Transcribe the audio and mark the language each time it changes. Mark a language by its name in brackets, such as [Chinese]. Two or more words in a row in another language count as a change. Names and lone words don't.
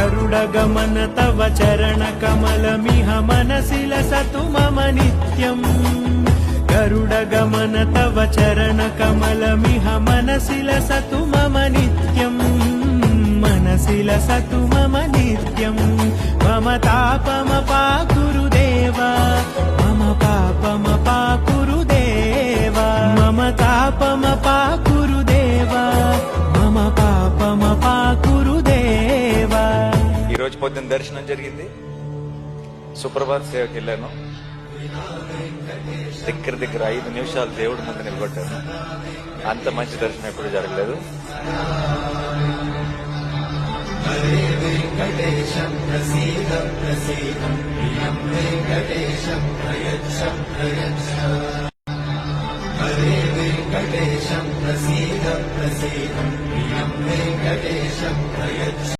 [Sanskrit] गरुडगमन तव चरणकमलमिह मनसि लसतु मम नित्यम् गरुडगमन तव चरणकमलमिह मनसि लसतु मम नित्यम् मनसि लसतु मम नित्यम् मम तापमपाकुरु देवा मम पापमपाकुरु देवा मम तापमपाकुरु देवा मम पापमपाकुरु देवा। [Telugu] ఈ రోజు పొద్దున్న దర్శనం జరిగింది, సుప్రభాత్ సేవకి వెళ్ళాను. దగ్గర 5 నిమిషాలు దేవుడి ముందు నిలబడ్డాను. అంత మంచి దర్శనం ఎప్పుడు జరగలేదు. [Sanskrit] హరే వెంకటేశం ప్రసీద ప్రసీదం ప్రియం వెంకటేశం ప్రయచ్చ ప్రయచ్చ హరే వెంకటేశం ప్రసీద ప్రసీదం ప్రియం వెంకటేశం ప్రయచ్చ